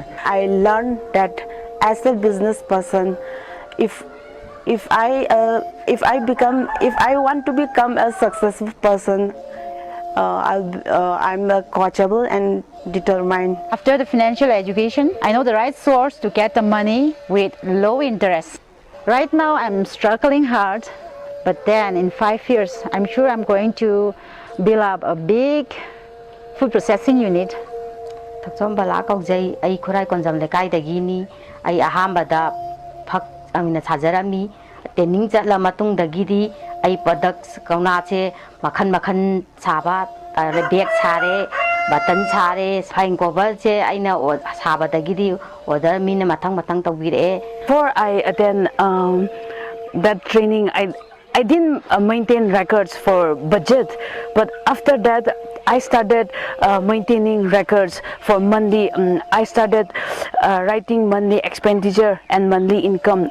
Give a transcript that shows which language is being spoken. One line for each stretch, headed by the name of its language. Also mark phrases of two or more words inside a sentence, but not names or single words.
English: I learned that as a business person, if I want to become a successful person, I'm coachable and determined. After the financial education, I know the right source to get the money with low interest. Right now, I'm struggling hard, but then in 5 years, I'm sure I'm going to build up a big food processing unit.
Manipuri: Thaksom bala kaujai ai khurai konjam lekai dagini ai ahambada phak amina sajarami training chatla matung dagidi ai products kauna che makhan saba bag sare button sare
English: fine cover
Manipuri: che aina sabadagidi order mina matang tawire.
English: Before I attend that training, I didn't maintain records for budget, but after that I started maintaining records for monthly. I started writing monthly expenditure and monthly income.